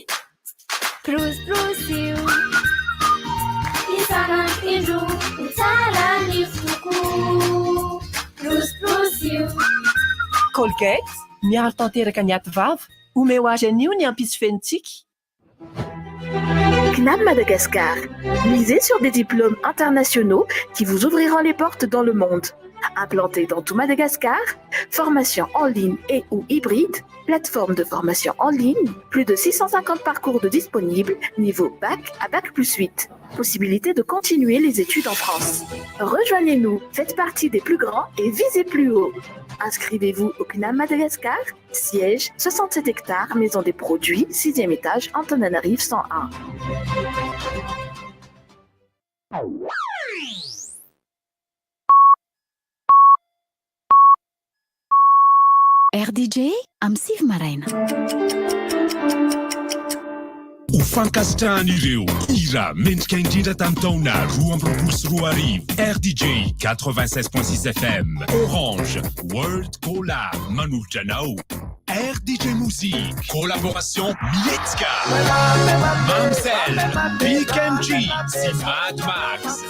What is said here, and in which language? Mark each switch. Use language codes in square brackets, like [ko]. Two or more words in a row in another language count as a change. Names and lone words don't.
[mg] Rosio isan'andro ho tsara ny foko. Rosio Colgate miaro tanteraka ny aty vava omeo azy anio ny hampisy fenitsika. [fr] CNAM Madagascar. Misez sur des diplômes internationaux qui vous ouvriront les portes dans le monde. Implanté dans tout Madagascar, formation en ligne et ou hybride, plateforme de formation en ligne, plus de 650 parcours de disponibles, niveau bac à bac plus 8. Possibilité de continuer les études en France. Rejoignez-nous, faites partie des plus grands et visez plus haut. Inscrivez-vous au CNAM Madagascar, siège 67 hectares, maison des produits, 6e étage, Antananarive 101. [mg] RDJ am Siv Maraina. Ho fankasitrahan'ireo hira mendrika indrindra tamin'ny taona 2024 RDJ 96.6 FM Orange World Collab manolotra anao RDJ Musique collaboration Mietzka Mamsel BKMG sy Mad Max